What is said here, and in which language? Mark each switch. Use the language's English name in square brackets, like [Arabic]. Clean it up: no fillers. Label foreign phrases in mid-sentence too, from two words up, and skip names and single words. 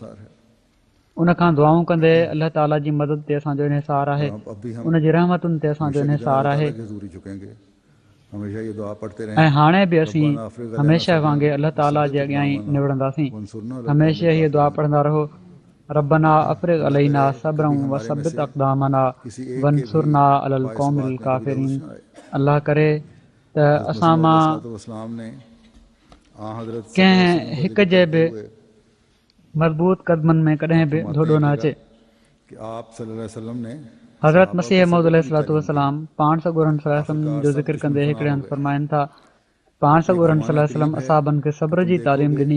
[Sindhi] उनखां दुआऊं कंदे अल्लाह ताला जी मदद ते असांजो इन्हिसार आहे, उनजी रहमतुनि ते असांजो इन्हिसार आहे। ऐं हाणे बि असीं हमेशह वांगुरु अल्लाह ताला जे अॻियां ई निबड़ंदासीं। हमेशह हीअ दुआ पढ़ंदा रहो, [Arabic] ربنا أفرغ علينا صبرا و ثبت أقدامنا وانصرنا على القوم الكافرين. [Sindhi] अल्लाह करे त असां मां कंहिं हिक जे बि मज़बूत क़दमनि में कॾहिं बि धोॾो न अचे। हज़रत मसीह मौद अलैहिस्सलाम पाण सॻोरन [Arabic] صلى الله عليه وسلم [Sindhi] जो ज़िक्र कंदे हिकिड़े हंधि फरमाइनि था, पाण सॻोरन [Arabic] صلى الله عليه وسلم [Sindhi] असाबनि खे सब्र जी तालीम ॾिनी।